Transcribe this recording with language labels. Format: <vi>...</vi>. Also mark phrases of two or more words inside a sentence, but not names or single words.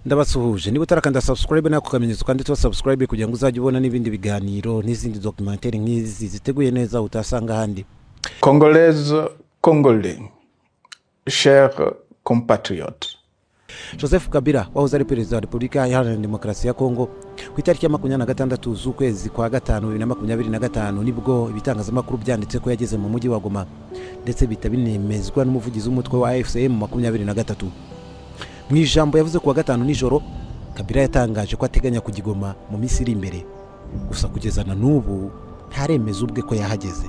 <rw>Ndabasuhuje niba utarakanda subscribe nako kamenyetso kandi</rw> <en>to subscribe</en> <rw>kugira ngo uzajye ubona n'ibindi biganiro n'izindi documentaire nk'izi ziteguye neza utasanga handi.</rw> <fr>Congolaises, Congolais, chers compatriotes.</fr> <rw>Joseph Kabila wahoze ari perezida wa Repubulika Iharanira Demokarasi ya Kongo ku itariki ya 26 z'ukwezi kwa 5 2025 nibwo ibitangazamakuru byanditse ko yageze mu mujyi wa Goma ndetse bitabinemezwa n'umuvugizi w'umutwe wa FCM 23. Mu ijambo yavuze kuwa 5 nijoro, Kabila yatangaje ko ateganya kugigoma mu minsi iri imbere, gusa kugeza na n'ubu ntaremeza ubwe ko yahageze.</rw>